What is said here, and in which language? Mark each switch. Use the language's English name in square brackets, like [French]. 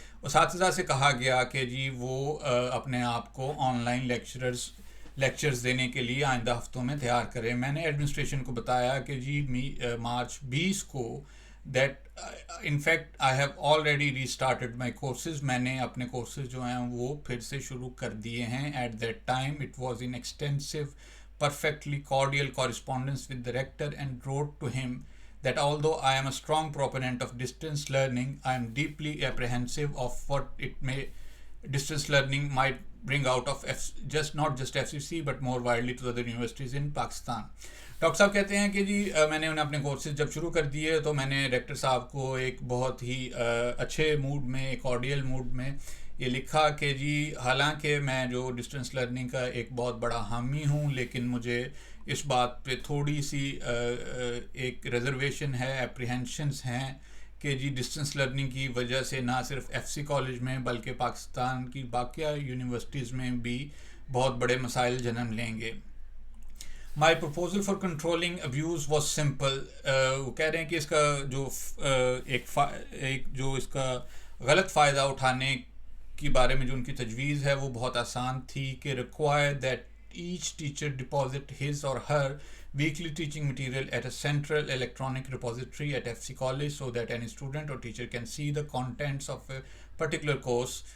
[Urdu] اساتذہ سے کہا گیا کہ جی وہ اپنے آپ کو آن لائن لیکچرز دینے کے لیے آئندہ ہفتوں میں تیار کریں. میں نے ایڈمنسٹریشن کو بتایا کہ جی مارچ 20 کو [English] that in fact I have already restarted my courses, [Urdu] میں نے اپنے کورسز جو ہیں وہ پھر سے شروع کر دیے ہیں. [English] At that time it was in extensive perfectly cordial correspondence with the rector and wrote to him that although I am a strong proponent of distance learning, I am deeply apprehensive of what distance learning might bring out of not just FCC but more widely to other universities in Pakistan. [Urdu] Doctor صاحب کہتے ہیں کہ جی میں نے انہیں اپنے courses جب شروع کر دیے تو میں نے ریکٹر صاحب کو ایک بہت ہی اچھے موڈ میں، ایک کارڈیل موڈ میں یہ لکھا کہ جی حالانکہ میں جو ڈسٹینس لرننگ کا ایک بہت بڑا حامی ہوں، لیکن مجھے اس بات پہ تھوڑی سی ایک ریزرویشن ہے، اپریہنشنز ہیں کہ جی ڈسٹینس لرننگ کی وجہ سے نہ صرف ایف سی کالج میں بلکہ پاکستان کی باقیہ یونیورسٹیز میں بھی بہت بڑے مسائل جنم لیں گے. [English] My proposal for controlling abuse was simple. [Urdu] وہ کہہ رہے ہیں کہ اس کا جو ایک جو اس کا غلط فائدہ اٹھانے کے بارے میں جو ان کی تجویز ہے وہ بہت آسان تھی کہ [English] require that each teacher deposit his or her weekly teaching material at a central electronic repository at FC College so that any student or teacher can see the contents of a particular course.